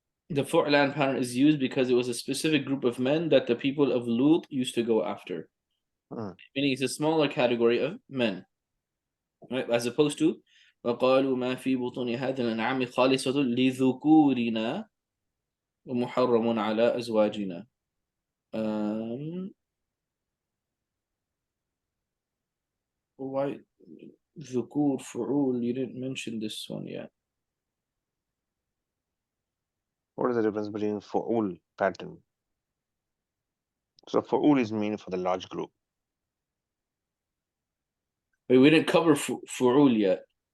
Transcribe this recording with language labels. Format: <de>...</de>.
<en>The fu'lan pattern is used because it was a specific group of men that the people of Lut used to go after. Meaning it's a smaller category of men. Right? As opposed to</en> <ar>وقالوا ما في بطون هذه الأنعام خالصة لذكورنا ومحرم على أزواجنا.</ar> <en>Why ذكور فعول? You didn't mention this one yet. What is the difference between fu'ul pattern? So fu'ul is mean for the large group. Wait, we didn't cover fu'ul yet.</en>